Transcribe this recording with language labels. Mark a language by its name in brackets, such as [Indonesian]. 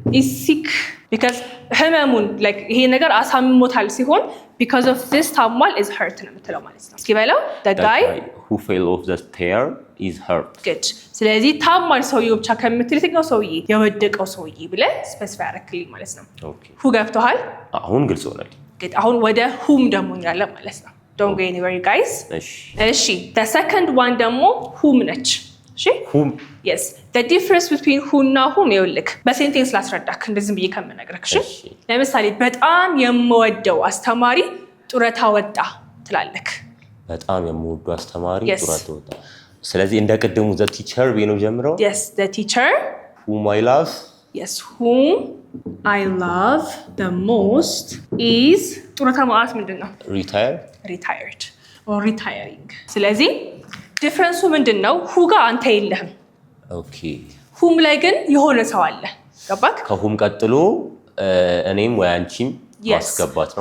[English] is sick because [Amharic] ህመሙን like ይሄ ነገር አሳምሞታል ሲሆን [English] because of this [Amharic] ታሟል [English] is hurt [Amharic] ነው የምትለው ማለት ነው እስኪ በለው [English] the guy who fell off the stair is hurt [Amharic] good ስለዚህ ታሟል ሰውዬው ብቻ ከምትል የትኛው ሰውዬ የወደቀው ሰውዬ ብለህ ስፔሲፋይ አደረግልኝ ማለት ነው [English] okay [Amharic] who ገብቶሃል አሁን ግልጽ ሆነልኝ good አሁን ወደ whom ደግሞ ያለ ማለት ነው [English] don't go anywhere guys [Amharic] እሺ [English] the second one [Amharic] ደግሞ whom ነች እሺ [English] whom yes the difference between who [Amharic] እና whom ይኸውልህ በሴንቴንስ ላስረዳክ እንደዚህ ብዬ ከምነግርህ እሺ ለምሳሌ በጣም የምወደው አስተማሪ ጡረታ ወጣ ትላለህ በጣም የምወደው አስተማሪ ጡረታ ወጣ ስለዚህ እንደ ቀደሙ [English] the teacher [Amharic] ነው ጀምረው [English] yes the teacher whom I love yes whom I love the most is [Amharic] ጡረታ ማለት ምንድነው [English] retired or retiring [Amharic] ስለዚህ ዲፈረንሱ ምንድነው [English] who [Amharic] ጋር አንተ የለህም ኦኬ whom ላይ ግን የሆነ ሰው አለ ገባክ ከwhom ቀጥሎ እኔም ወይ አንቺም ማስገባት ነው